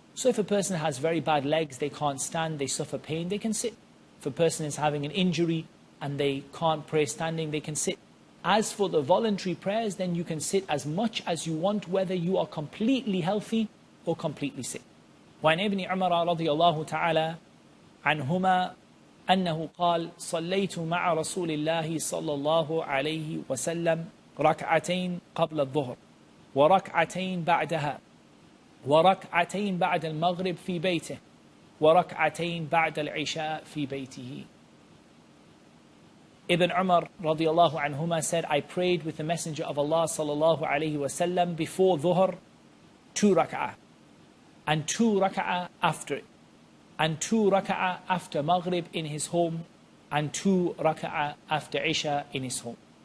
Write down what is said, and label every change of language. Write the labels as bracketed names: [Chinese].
[English] So if a person has very bad legs, they can't stand, they suffer pain, they can sit. If a person is having an injury and they can't pray standing, they can sit. As for the voluntary prayers, then you can sit as much as you want, whether you are completely healthy or completely sick. [Arabic] وعن ابن عمر رضي الله تعالى عنهما أنه قال صليت مع رسول الله صلى الله عليه وسلم ركعتين قبل الظهر وركعتين بعدها وركعتين بعد المغرب في بيته وركعتين بعد العشاء في بيته. [English] Ibn Umar radiallahu anhuma said, I prayed with the Messenger of Allah sallallahu alayhi wasallam before Dhuhr 2 rak'ah, and 2 rak'ah after it, and 2 rak'ah after Maghrib in his home, and 2 rak'ah after Isha in his home.